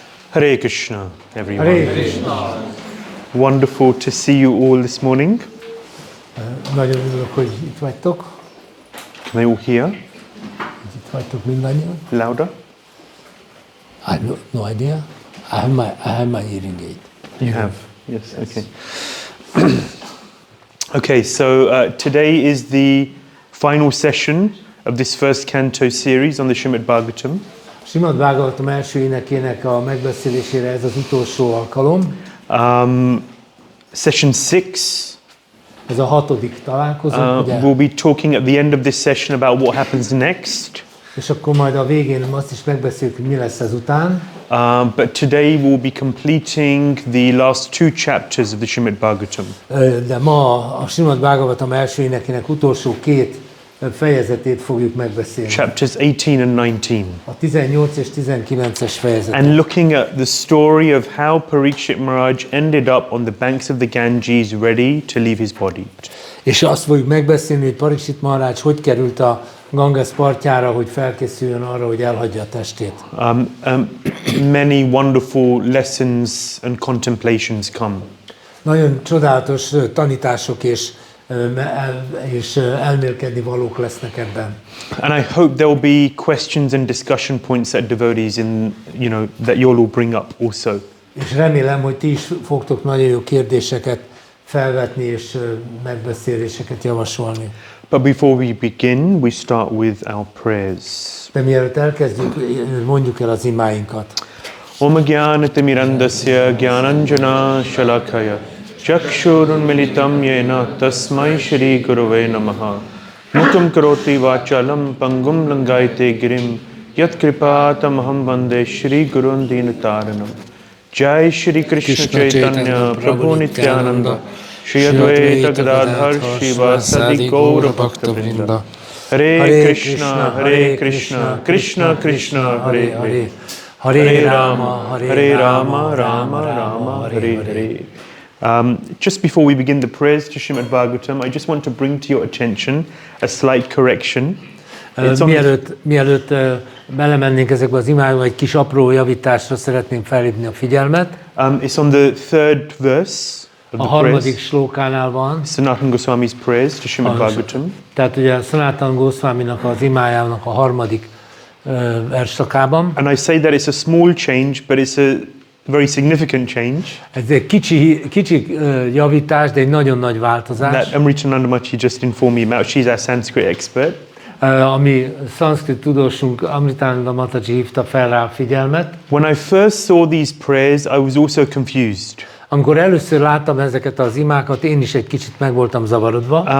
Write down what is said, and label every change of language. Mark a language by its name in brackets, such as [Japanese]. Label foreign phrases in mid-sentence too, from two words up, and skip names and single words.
[Sanskrit] हरे कृष्ण, [English] everyone. [Sanskrit] हरे कृष्ण. [English] Wonderful to see you all this morning. [Hungarian] Nagyon örülök, hogy itt vagytok. [English] Can they all hear? [Hungarian] Itt vagytok mindannyian. [English] Louder? I have no idea. I have my hearing aid. You have? Yes, okay. Okay, so today is the final session of this first canto series on the Śrīmad-Bhāgavatam. [Hungarian] Śrīmad-Bhāgavatam első énekének a megbeszélésére ez az utolsó alkalom. [English] Session 6. [Hungarian] Ez a 6. találkozó. [English] We'll be talking at the end of this session about what happens next. [Hungarian] És akkor majd a végén azt is megbeszéljük, hogy mi lesz ezután. [English] But today we'll be completing the last 2 chapters of the Śrīmad-Bhāgavatam. [Hungarian] De ma a Śrīmad-Bhāgavatam első énekének utolsó 2 fejezetét fogjuk megbeszélni. [English] Chapters 18 and 19. [Hungarian] A 18 és 19-es fejezetet. [English] And looking at the story of how Parikshit Maharaj ended up on the banks of the Ganges ready to leave his body. [Hungarian] És azt fogjuk megbeszélni, hogy Parikshit Maharaj hogy került a Ganges partjára, hogy felkészüljön arra, hogy elhagyja a testét. [English] Many wonderful lessons and contemplations come. [Hungarian] Nagyon csodálatos tanítások és elmélkedni valók lesznek ebben. [English] And I hope there will be questions and discussion points that devotees that you'll all bring up also. [Hungarian] És remélem, hogy ti is fogtok nagyon jó kérdéseket felvetni és megbeszéléseket javasolni. [English] But before we begin, we start with our prayers. [Hungarian] De mielőtt elkezdjük, mondjuk el az imáinkat. [Sanskrit] ॐ ज्ञानतिमिरान्धस्य ज्ञानाञ्जन शलाकया चक्षुरुन्मीलितं येन तस्मै श्री गुरवे नमः मूकं करोति वाचालं पङ्गुं लङ्घयते गिरिं यत्कृपा तमहं वन्दे श्री गुरुं दीनतारणम् जय श्री कृष्ण चैतन्य प्रभु नित्यानन्द श्री अद्वैत गदाधर श्रीवासादि गौर भक्तवृन्द हरे कृष्ण, कृष्ण कृष्ण, हरे हरे हरे राम, राम राम, हरे हरे. [English] Just before we begin the prayers to Śrīmad-Bhāgavatam, I just want to bring to your attention a slight correction. [Hungarian] Mielőtt belemennénk ezekbe az imákba, egy kis apró javításra szeretném felhívni a figyelmet. [English] It's on the 3rd verse. [Hungarian] A harmadik slókánál van. [English] Sanatana Goswami's prayers to Śrīmad-Bhāgavatam. [Hungarian] Tehát ugye Sanatana Goswaminak az imájának a harmadik versszakában. [English] And I say that it's a small change, but it's a very significant change. [Hungarian] Ez egy kicsi javítás, de egy nagyon nagy változás. [English] That Amrita Nandamachi just informed me about. She's our Sanskrit expert. [Hungarian] Ami szanszkrit tudósunk Amritánanda Mataji hívta fel rá a figyelmet. [English] When I first saw these prayers, I was also confused. [Hungarian] Amikor először láttam ezeket az imákat, én is egy kicsit meg voltam zavarodva.